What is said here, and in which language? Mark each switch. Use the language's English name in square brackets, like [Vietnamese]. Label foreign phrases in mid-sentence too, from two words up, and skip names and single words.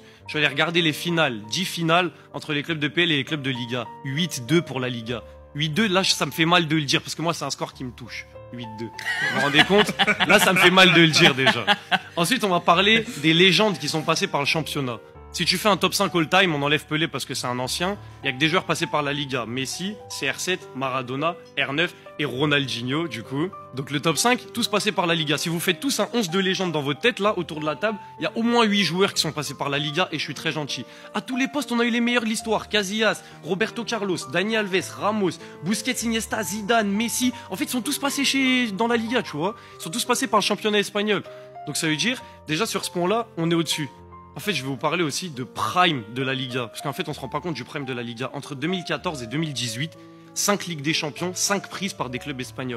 [French] Je vais aller regarder les finales, 10 finales entre les clubs de PL et les clubs de Liga. 8-2 pour la Liga. 8-2, là, ça me fait mal de le dire, parce que moi, c'est un score qui me touche. 8-2. Vous vous rendez compte? Là, ça me fait mal de le dire, déjà. Ensuite, on va parler des légendes qui sont passées par le championnat. Si tu fais un top 5 all-time, on enlève Pelé parce que c'est un ancien. Il n'y a que des joueurs passés par la Liga. Messi, CR7, Maradona, R9 et Ronaldinho, du coup. Donc le top 5, tous passés par la Liga. Si vous faites tous un 11 de légende dans votre tête, là, autour de la table, il y a au moins 8 joueurs qui sont passés par la Liga et je suis très gentil. À tous les postes, on a eu les meilleurs de l'histoire. Casillas, Roberto Carlos, Dani Alves, Ramos, Busquets, Iniesta, Zidane, Messi. En fait, ils sont tous passés dans la Liga, tu vois. Ils sont tous passés par le championnat espagnol. Donc ça veut dire, déjà sur ce point-là, on est au-dessus. En fait, je vais vous parler aussi de prime de la Liga. Parce qu'en fait, on se rend pas compte du prime de la Liga. Entre 2014 et 2018, 5 Ligues des Champions, 5 prises par des clubs espagnols.